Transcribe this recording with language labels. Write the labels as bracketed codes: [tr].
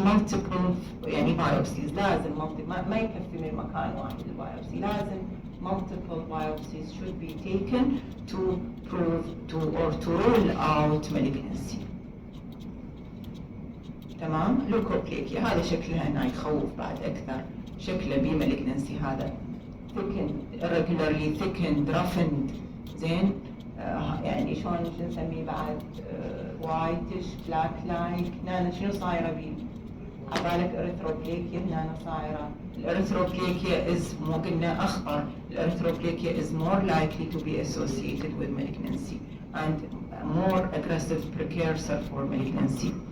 [ar] Multiple يعني biopsies لازم ما يكفي من مكان واحد البيوبسي. لازم [en] multiple biopsies should be taken to prove or to rule out malignancy. [ar] تمام. leukoplakia هذا شكلها هنا يخوف بعد أكثر. شكله بمالجنسي هذا thickened, [en] irregularly thickened, [ar] roughened. زين. يعني شلون نسميه بعد [en] whitish, black like. [ar] هنا شنو صايرة بيه؟ عبالك اريثروبليكيا هنا صايرة. الاريثروبليكيا is مو قلنا أخطر. [en] الاريثروبليكيا is more likely to be associated with malignancy and a more aggressive precursor for malignancy.